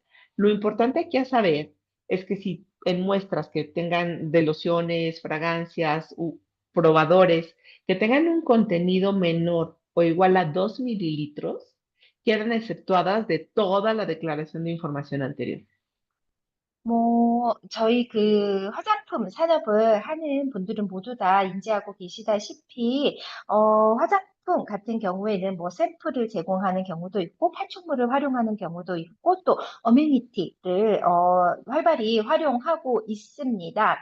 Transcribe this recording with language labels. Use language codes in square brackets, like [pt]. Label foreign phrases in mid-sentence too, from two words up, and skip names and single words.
[es] Lo importante aquí a saber es que si en muestras que tengan de lociones, fragancias u probadores que tengan un contenido menor o igual a 2 mililitros, quedan exceptuadas de toda la declaración de información anterior. [ko] 저희 그 화장품 산업을 하는 분들은 모두 다 인지하고 계시다시피, 화장품 같은 경우에는 뭐 샘플을 제공하는 경우도 있고, 파충물을 활용하는 경우도 있고, 또 어메니티를, 활발히 활용하고 있습니다.